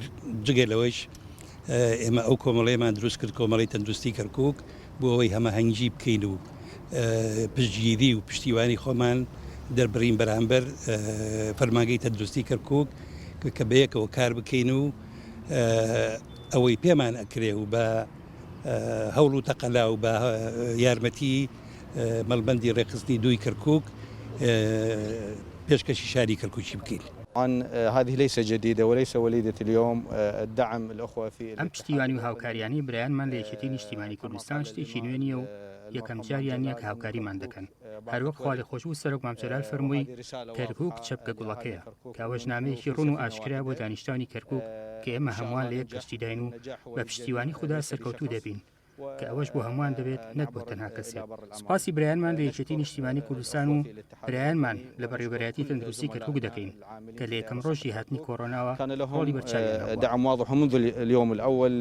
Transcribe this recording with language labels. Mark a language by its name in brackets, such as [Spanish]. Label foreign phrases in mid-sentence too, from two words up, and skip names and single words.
[Central Kurdish] جگەلەوەیش ئێمە ئەو کۆمەڵەیەمان دروست کرد کۆمەڵی تەندروستی کەرکووک بۆ ئەوەی هەمەهەنگی بکەین و پشتگیری و پشتیوانی خۆمان دەربڕین بەرامبەر فەرمانگەی تەندروستی کەرکووک کە بەیەکەوە کار بکەین و ئەوەی پێمان ئەکرێ و بە هەوڵ و تەقەلا و بە یارمەتی مەڵبەندی ڕێکخستنی دووی کەرکووک پێشکەشی شاری کەرکووکی بکەین. [Arabic] هذه ليس جديدة وليس وليدة اليوم الدعم الأخوة في [Central Kurdish] ئەم پشتیوانی و هاوکاریانی برایانمان لە یەکێتی نیشتیمانی کوردستان شتێکی نوێ نیە و یەکەم جاریان نیە کە هاوکاریمان دەکەن. هەروەک خوا لێخۆش و سەرۆک مامجەلال فەرمووی کەرکووک چەپکە گوڵەکەیە کە ئەوە ژنامەیەکی ڕوون و ئاشکرا بۆ دانیشتوانی کەرکووک کە ئێمە هەمووان لە یەک کەشتیداین و بە پشتیوانی خوددا سەرکەوتوو دەبین کە ئەوەش بۆ هەمووان دەبێت نەک بۆ تەنها کەسێک. سوپاسی برایانمان لە یەکێتی نیشتیمانی کوردستان و برایانمان لە بەڕێوەبەرایەتی تەندروستی کەرکووک دەکەین کە لە یەکەم ڕۆژی هاتنی کۆڕۆناوە ڕۆڵی بەرچاویان [Arabic] دعم واضح منذ اليوم الأول